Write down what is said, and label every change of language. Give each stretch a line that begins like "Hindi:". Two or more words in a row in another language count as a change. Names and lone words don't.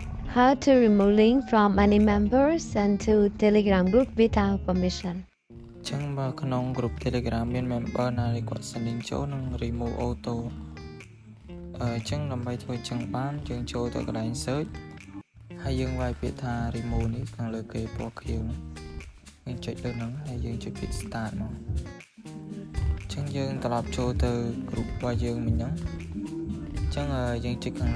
English: How to remove link from any members and to Telegram group without permission.
Khmer: ចឹងបើក្នុង group Telegram មាន member ណាដែលគាត់ send link ចូលនឹង
English: remove auto
Khmer: ចឹងដើម្បីធ្វើចឹងបានយើងចូលទៅកន្លែង search ហើយយើងវាយពាក្យថា remove នេះខាងលើ គេពណ៌ខៀវយើងចុចលើហ្នឹងហើយយើងចុចពាក្យ start មកចឹងយើងត្រឡប់ចូលទៅ group របស់យើងមិញហ្នឹងចឹងយើងចុចខាង